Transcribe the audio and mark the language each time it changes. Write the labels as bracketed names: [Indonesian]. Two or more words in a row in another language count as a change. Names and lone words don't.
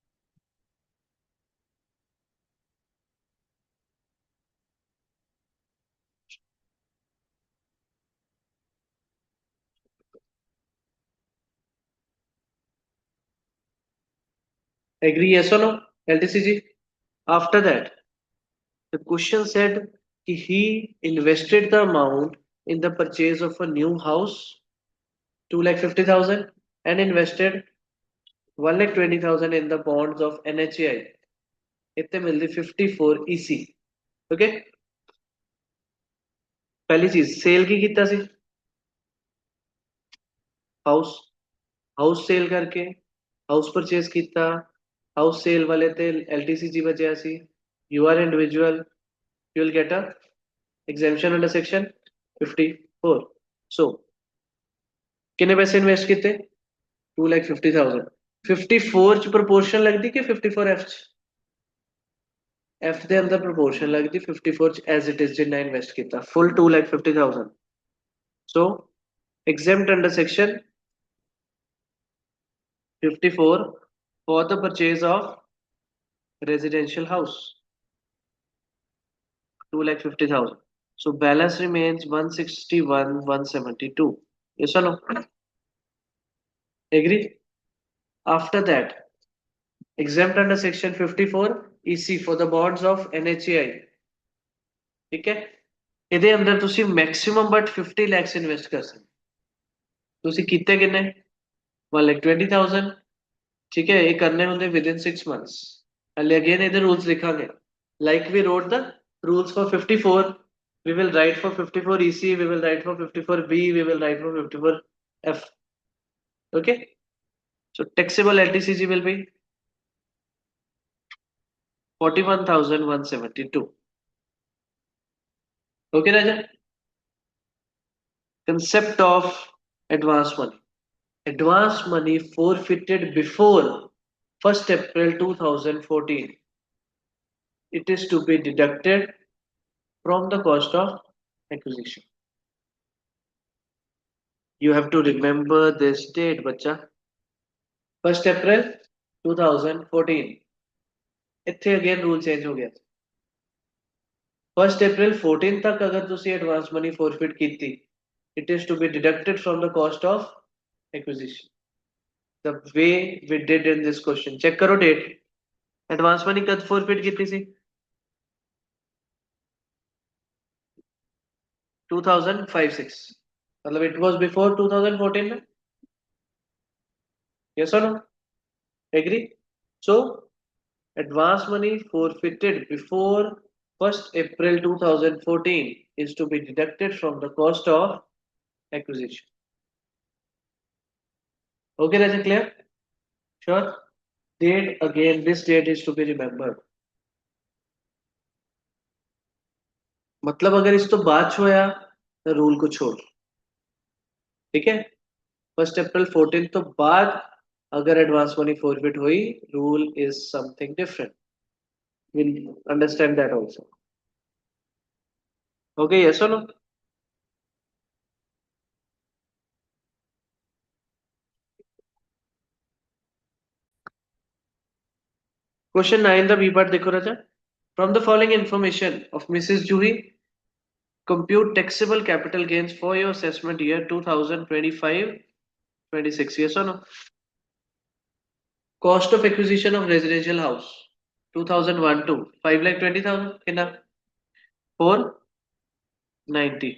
[English] Agree, yes or no? LTCG. After that, the question said he invested the amount in the purchase of a new house, 2,50,000, and invested 1,20,000 in the bonds of NHAI. [Punjabi] ਇੱਥੇ ਮਿਲਦੀ 54 EC. ਓਕੇ, ਪਹਿਲੀ ਚੀਜ਼ ਸੇਲ ਕੀ ਕੀਤਾ ਸੀ? ਹਾਊਸ. [English] house sale [Punjabi] ਕਰਕੇ [English] house purchase [Punjabi] ਕੀਤਾ, [English] house sale [Punjabi] ਵਾਲੇ ਤੇ LTCG ਬਚਿਆ ਸੀ. [English] You are individual, you will get a exemption under section 54. [Punjabi] So ਕਿੰਨੇ ਪੈਸੇ ਇਨਵੈਸਟ ਕੀਤੇ? 2,50,000. 54 ਚ ਪ੍ਰੋਪੋਰਸ਼ਨ ਲੱਗਦੀ ਕਿ 54F ਚ? F ਦੇ ਅੰਦਰ ਪ੍ਰੋਪੋਰਸ਼ਨ ਲੱਗਦੀ 54 ਚ [English] as it is [Punjabi] ਜਿੰਨਾ ਇਨਵੈਸਟ ਕੀਤਾ full 2,50,000. [English] So exempt under section 54 for the purchase of residential house, 2,50,000. So balance remains 161,172. Yes or no? Agree? After that, exempt under section 54 EC for the bonds of NHAI. [Hindi] ठीक है? [Punjabi] ਇਹਦੇ ਅੰਦਰ ਤੁਸੀਂ [English] maximum but 50 lakhs invest [Punjabi] ਕਰ ਸਕਦੇ. ਤੁਸੀਂ ਕੀਤੇ ਕਿੰਨੇ? 1,20,000. [Hindi] ठीक है, ये करने होंगे [English] within 6 months. And again [Punjabi] ਇਹਦੇ rules ਲਿਖਾਂਗੇ. [English] Like we wrote the rules for 54, we will write for 54 EC, we will write for 54 B, we will write for 54 F. Okay? So taxable LTCG will be 41,172. Okay, Raja? Concept of advance money. Advance money forfeited before 1st April 2014. It is to be deducted from the cost of acquisition. You have to remember this date, bacha. 1st April 2014. [Punjabi] ਇੱਥੇ [English] again rule change [Punjabi] ਹੋ ਗਿਆ. 1st April 14 ਤੱਕ ਅਗਰ ਤੁਸੀਂ [English] advance money forfeit [Punjabi] ਕੀਤੀ, [English] it is to be deducted from the cost of acquisition. The way we did in this question. [Punjabi] Check ਕਰੋ date. [English] Advance money [Punjabi] ਕਦ forfeit ਕੀਤੀ ਸੀ? [English] 2005-6. मतलब it was before 2014 में? Yes or no? Agree? So advance money forfeited before 1st April 2014 is to be deducted from the cost of acquisition. Okay, that's it clear? Sure. Date again, this date is to be remembered. [Hindi] मतलब अगर इस तो बाद छोया तो रूल को छोड़. ठीक है? 1st April 14 तो बाद अगर [English] advance money forfeit [Hindi] हुई, [English] rule is something different. We'll understand that also. Okay, yes or no? Question 9 the B part देखो राजा. From the following information of Mrs. Juhi, compute taxable capital gains for your assessment year 2025-26. Yes or no? Cost of acquisition of residential house 2001 to 5,20,000 enough 490.